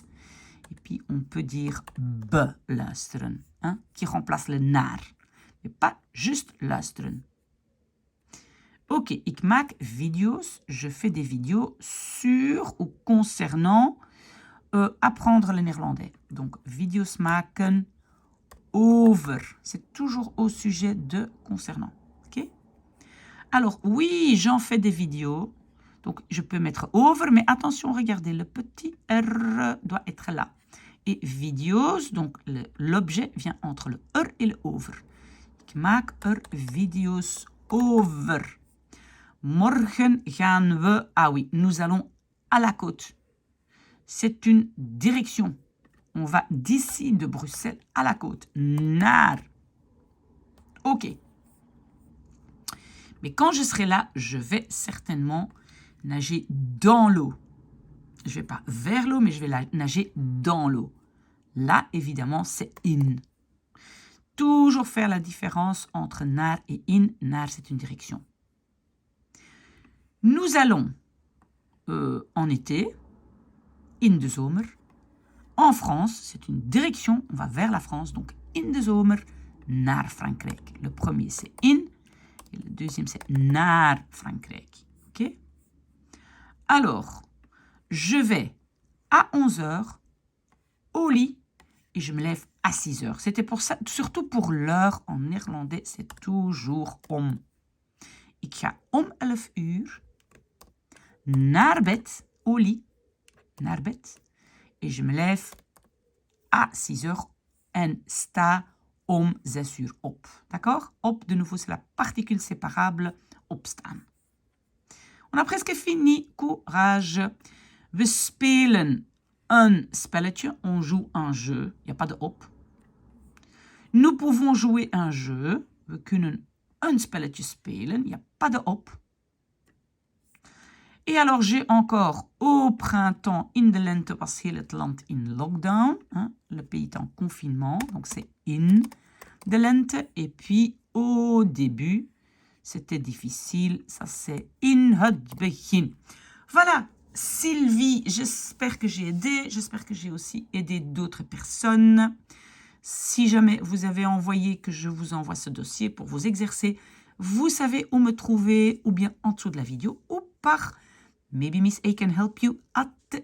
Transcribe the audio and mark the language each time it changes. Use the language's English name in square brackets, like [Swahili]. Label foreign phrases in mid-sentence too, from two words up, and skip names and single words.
[French] Et puis, on peut dire be luisteren. Hein, qui remplace le naar. Mais pas juste luisteren. Ok, [Dutch] ik maak video's. [French] Je fais des vidéos sur ou concernant apprendre le néerlandais. Donc, [Dutch] video's maken over. [French] C'est toujours au sujet de concernant. Ok? Alors, oui, j'en fais des vidéos. Donc, je peux mettre over, mais attention, regardez, le petit R doit être là. Et video's, donc l'objet vient entre le er et le over. [Dutch] Ik maak video's over. Morgen gaan we... [French] Ah oui, nous allons à la côte. c'est une direction. On va d'ici de Bruxelles à la côte. Naar. OK. Mais quand je serai là, je vais certainement nager dans l'eau. Je ne vais pas vers l'eau, mais je vais nager dans l'eau. Là, évidemment, c'est in. Toujours faire la différence entre naar et in. Naar, c'est une direction. Nous allons en été, [Dutch] in de zomer. [French] En France, c'est une direction, on va vers la France, donc [Dutch] in de zomer, naar Frankrijk. [French] Le premier, c'est in, et le deuxième, c'est [Dutch] naar Frankrijk. [French] OK? Alors, je vais à 11 heures au lit et je me lève à 6 heures. C'était pour ça, surtout pour l'heure en néerlandais, c'est toujours om. [Dutch] Ik ga om 11 uur naar bed, [French] au lit, [Dutch] naar bed. [French] Et je me lève à 6 heures [Dutch] en sta om 6 uur op. [French] D'accord? Op, de nouveau, c'est la particule séparable, opstaan. On a presque fini. Courage. [Dutch] We spelen een spelletje. [French] On joue un jeu. Il n'y a pas de op. Nous pouvons jouer un jeu. [Dutch] We kunnen een spelletje spelen. [French] Il n'y a pas de op. Et alors, j'ai encore au printemps, [Dutch] in de lente was heel het land in lockdown. [French] Hein, le pays est en confinement, donc c'est [Dutch] in de lente. [French] Et puis, au début, c'était difficile, ça c'est [Dutch] in het begin. [French] Voilà, Sylvie, j'espère que j'ai aidé. J'espère que j'ai aussi aidé d'autres personnes. Si jamais vous avez envoyé que je vous envoie ce dossier pour vous exercer, vous savez où me trouver, ou bien en dessous de la vidéo, ou par maybeMissA@gmail.com.